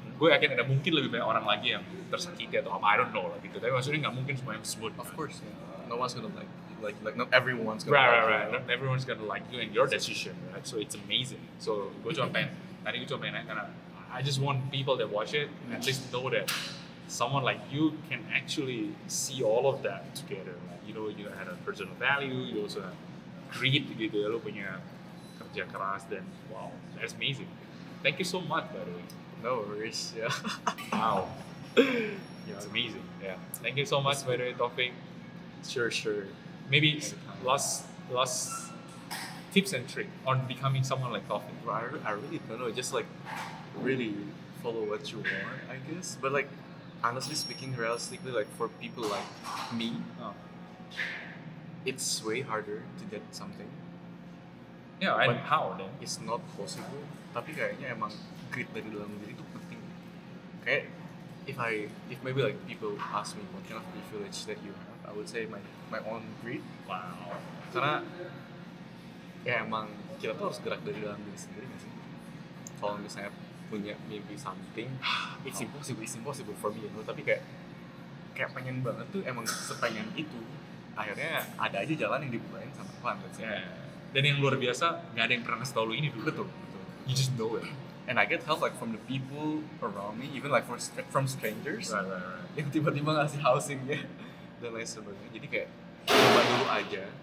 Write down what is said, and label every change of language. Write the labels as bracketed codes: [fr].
[id] Gue yakin ada mungkin lebih banyak orang lagi yang tersakiti atau apa, [en] I don't know [id] lah gitu. Tapi maksudnya nggak mungkin semua yang smooth. [en] Of course, yeah. No one's gonna like not everyone's gonna like Right. you. Not everyone's gonna like you and your decision, right? So it's amazing. So [id] gue cuma pengen, tadi gue cuma pengen nanya karena [en] I just want people that watch it at least know that someone like you can actually see all of that together. Right? You know, you had a personal value, you also have grit gitu ya, [id] lu punya kerja keras dan [en] wow, that's amazing. Thank you so much by the way. No worries, yeah. Wow, it's amazing. Yeah, thank you so much by the way, Taufik. Sure. Maybe last tips and trick on becoming someone like Taufik. I really don't know. Just like really follow what you want, I guess. But like honestly speaking, realistically, like for people like me, it's way harder to get something. Yeah, and But how then? It's not possible. [id] Tapi kayaknya emang grit dari dalam diri itu penting. [en] Kayak if maybe like people ask me what kind of privilege that you have, I would say my own grit. Wow. [id] Karena ya emang kita tuh harus gerak dari dalam diri sendiri nggak sih? Kalau misalnya punya mimpi [en] something, it's impossible for me, you know. [id] Tapi kayak pengen banget tuh emang sepengen itu. Akhirnya ada aja jalan yang dibukain sama Tuhan. [en] Yeah. [id] Dan yang luar biasa, nggak ada yang pernah ngasih tau lu ini dulu. Betul. [en] You just know it. And I get help like from the people around me, even like from strangers Right. [id] yang tiba-tiba ngasih housingnya dan lain sebagainya. Jadi kayak coba dulu aja.